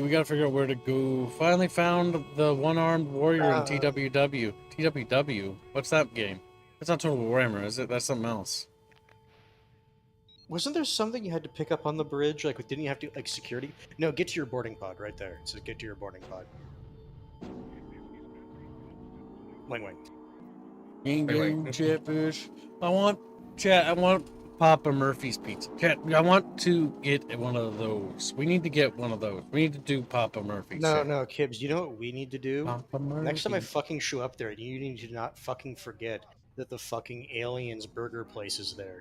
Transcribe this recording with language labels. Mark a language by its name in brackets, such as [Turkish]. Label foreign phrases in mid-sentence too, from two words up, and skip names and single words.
[English] We gotta figure out where to go. Finally found the one-armed warrior in TWW. TWW? What's that game? That's not Total Warhammer, is it? That's something else. Wasn't there something you had to pick up on the bridge? Like, didn't you have to, like, security? No, get to your boarding pod right there. So get to your boarding pod. Wang wang. Gang Wait. gang, Chatfish. I want Papa Murphy's pizza. Chat, I want to get one of those. We need to get one of those. We need to do Papa Murphy's. No, chat. no, Kibbs, you know what we need to do? Papa Next time I Murphy's. fucking show up there, you need to not fucking forget that the fucking Aliens burger place is there.